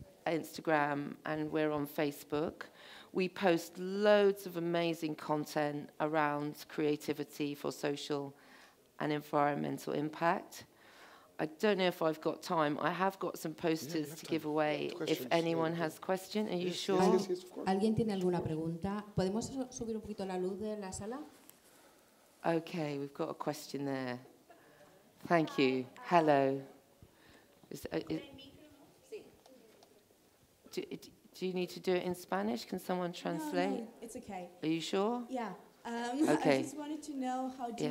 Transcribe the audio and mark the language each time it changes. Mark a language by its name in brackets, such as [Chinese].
[English] Instagram, and we're on Facebook. We post loads of amazing content around creativity for social and environmental impact. I don't know if I've got time. I have got some posters to give away if anyone has a question. Are you sure? Yes, of course. [Spanish] ¿Alguien tiene alguna pregunta? ¿Podemos subir un poquito la luz de la sala? [English] Okay, we've got a question there. Thank you. Hello. Do you need to do it in Spanish? Can someone translate? No, it's okay. Are you sure? Yeah. Okay. I just wanted to know, how do you